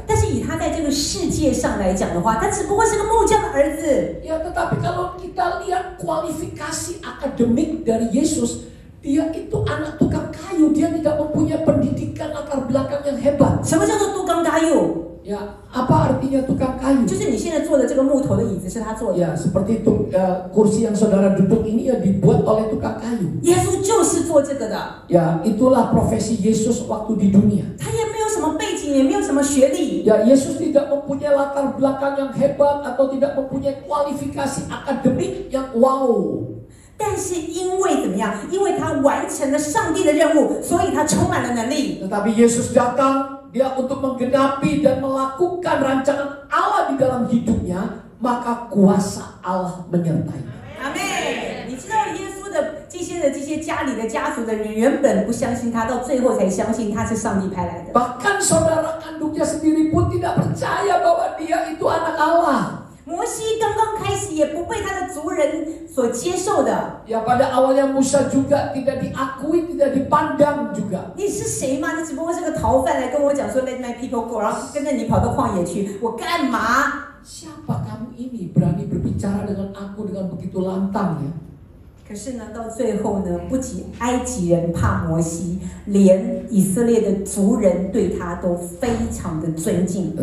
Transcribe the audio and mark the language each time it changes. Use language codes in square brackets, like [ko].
[zh] 但是以他在这个世界上来讲的话，他只不过是个木匠的儿子。 [id] Ya tetapi kalau kita lihat kualifikasi akademik dari Yesus, dia itu anak tukang kayu, dia tidak mempunyai pendidikan latar belakang yang hebat. [zh] 什么叫做杜刚嘎佑？ [id] Ya, apa artinya tukang kayu? [zh] 就是你现在坐的这个木头的椅子是他做的。 [id] Ya, seperti itu kursi yang saudara duduk ini ya dibuat oleh tukang kayu. [zh] 耶稣就是做这个的。 [id] Ya, itulah profesi Yesus waktu di dunia. [zh] 他也没有什么背景，也没有什么学历。 [id] Ya, Yesus tidak mempunyai latar belakang yang hebat atau tidak mempunyai kualifikasi akademik yang wow. [zh] 但是因为怎么样？因为他完成了上帝的任务，所以他充满了能力。 [id] Tetapi Yesus datang, dia untuk menggenapi dan melakukan rancangan Allah di dalam hidupnya, maka kuasa Allah menyertai. [zh] 阿妹，你知道耶稣的这些家里的家族的人原本不相信他，到最后才相信他是上帝派来的。 [id] Bahkan saudara kandungnya sendiri pun tidak percaya bahwa dia itu anak Allah. [zh] 摩西刚刚开始也不被他的族人所接受的。 [id] Ya, pada awalnya Musa juga tidak diakui, tidak dipandang juga. [zh] 你是谁吗？你只不过是个逃犯，来跟我讲说 [en] Let my people go， [zh] 然后跟着你跑到旷野去，我干嘛？ [id] Siapa kamu ini berani berbicara dengan aku dengan begitu lantang ya? [zh] 可是呢，到最后呢，不仅埃及人怕摩西，连以色列的族人对他都非常的尊敬。